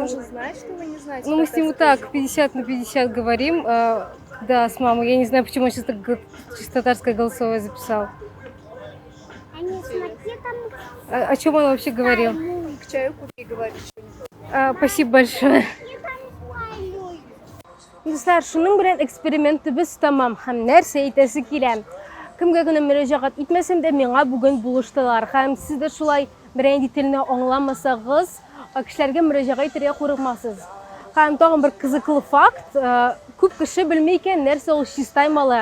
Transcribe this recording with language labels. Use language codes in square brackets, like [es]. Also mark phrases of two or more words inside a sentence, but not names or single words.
[ru] Он же знает, что вы не знаете Ну, мы с ним татарский так 50 на 50 говорим, да, с мамой. Я не знаю, почему он сейчас так чисто татарское голосовое записал. О чем он вообще говорил? язык. К чаю купи, говорит что-нибудь. Спасибо большое. [tt] Достар, шуның белән экспериментыбыз тамам. Һәм нәрсә әйтәсе килә. Кемгә генә мөрәҗәгать итмәсәм дә миңа бүген булыштылар. Һәм сез дә шулай берәр телне аңламасагыз, кешеләргә мөрәҗәгать итәргә курыкмасыз. Һәм тагын бер кызыклы факт, күп кеше белмәй икән нәрсә ул чистай малай.